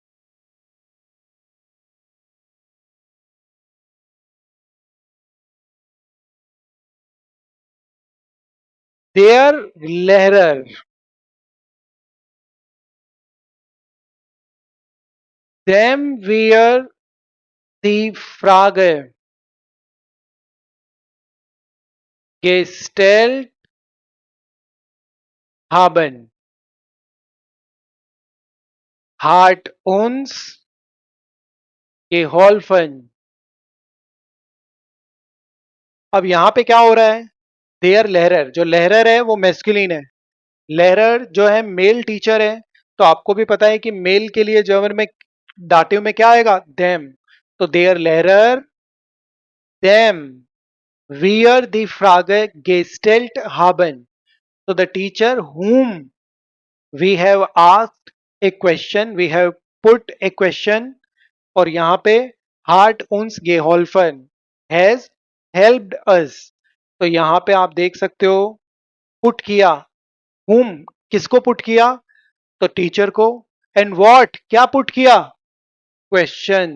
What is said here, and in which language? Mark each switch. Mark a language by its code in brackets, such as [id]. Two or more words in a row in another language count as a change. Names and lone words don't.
[de] Der Lehrer, dem wir die Frage gestellt haben, hat uns geholfen. [hi] अब यहां पे क्या हो रहा है, [de] Der Lehrer, [hi] जो लहरर है वो मेस्कुलिन है. लहरर जो है [en] male teacher [hi] है, तो आपको भी पता है कि मेल के लिए जर्मन में दाटिव में क्या आएगा, देम. [de] तो Der Lehrer dem wir die Frage gestellt haben. [en] So the teacher whom we have asked a question, we have put a question, [hi] और यहां पे [de] hat uns geholfen [en] has helped us. [hi] तो यहां पे आप देख सकते हो, पुट किया, हुम किसको पुट किया, तो टीचर को. [en] and what [hi] क्या पुट किया, क्वेश्चन.